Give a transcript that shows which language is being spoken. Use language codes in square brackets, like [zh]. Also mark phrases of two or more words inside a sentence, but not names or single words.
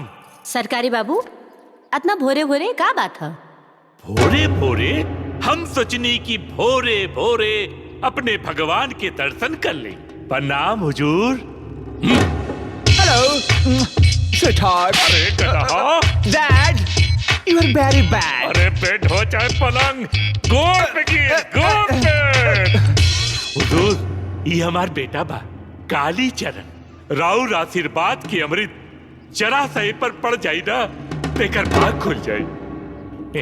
[bho] सरकारी बाबू, इतना भोरे भोरे का बात है? भोरे भोरे हम सोचनी कि भोरे भोरे अपने भगवान के दर्शन कर ले। प्रणाम हुजूर। [en] hello sweetheart. [bho] अरे कहा [en] dad, you are very bad. [bho] अरे बेड हो चाहे पलंग, गोड़ पे गिर, गोड़ पे। हुजूर, ये हमार बेटा बा काली चरण। राउर आशीर्वाद की अमृत जरा सही पर पड़ जाई ना, तेकर भाग खुल जाई।